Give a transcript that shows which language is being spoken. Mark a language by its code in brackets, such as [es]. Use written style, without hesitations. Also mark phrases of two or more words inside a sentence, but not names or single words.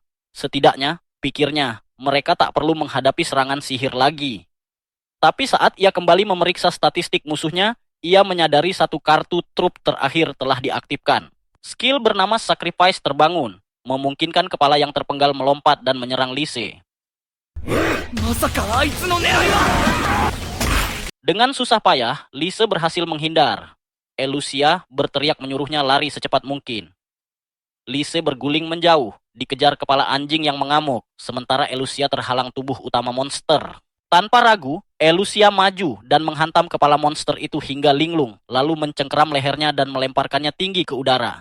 [id] Setidaknya, pikirnya, mereka tak perlu menghadapi serangan sihir lagi. Tapi saat ia kembali memeriksa statistik musuhnya, ia menyadari satu kartu trup terakhir telah diaktifkan. Skill bernama Sacrifice terbangun, memungkinkan kepala yang terpenggal melompat dan menyerang Lise. [ja] まさかあいつの狙いは。 [id] Dengan susah payah, Lise berhasil menghindar. Elusia berteriak menyuruhnya lari secepat mungkin. Lise berguling menjauh, dikejar kepala anjing yang mengamuk, sementara Elusia terhalang tubuh utama monster. Tanpa ragu, Elusia maju dan menghantam kepala monster itu hingga linglung, lalu mencengkeram lehernya dan melemparkannya tinggi ke udara.